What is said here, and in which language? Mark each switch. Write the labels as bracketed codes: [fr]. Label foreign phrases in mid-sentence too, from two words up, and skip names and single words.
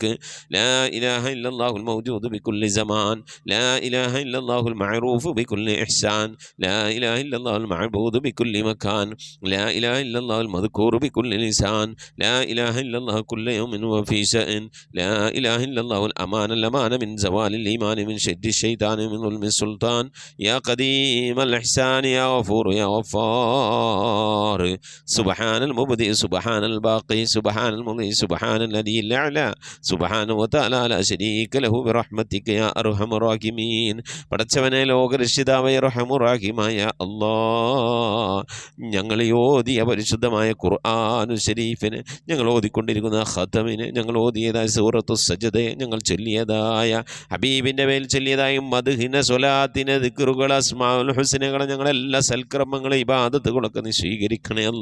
[ar] لا إله إلا الله الموجود بكل زمان، لا إله إلا الله المعروف بكل إحسان، لا إله إلا الله المعبود بكل مكان، لا إله إلا الله المذكور بكل لسان، لا إله إلا الله كل يوم وفي شأن، لا إله إلا الله الأمان من زوال الإيمان من شد الشيطان من ظلم السلطان. يا قديم الإحسان يا غفور يا غفار، سبحان المبدئ سبحان الباقي سبحان المضي سبحان الذي الأعلى سبحانه وتعالى لا شريك له برحمتك يا أرحم الراحمين. [ml] പടച്ചവനെ ലോകരക്ഷിതാവായ റഹ്മാനുറഹീമായ അല്ലാഹ്, ഞങ്ങൾ ഓതിയ പരിശുദ്ധമായ ഖുർആൻ ശരീഫിന്, ഞങ്ങൾ ഓതിക്കൊണ്ടിരിക്കുന്ന ഖതമിന്, ഞങ്ങൾ ഓതിയതായ സൂറത്തു സജ്ദയെ, ഞങ്ങൾ ചൊല്ലിയതായ ഹബീബിൻ്റെ മേൽ ചൊല്ലിയതായ മദ്ഹിന സ്വലാത്തിന് ദിക്റുകൾ അസ്മാഉൽ ഹുസ്നകളെ, ഞങ്ങളെല്ലാ സൽക്കർമ്മങ്ങളും ഇബാദത്തുകളൊക്കെ നീ സ്വീകരിക്കണേ അല്ല.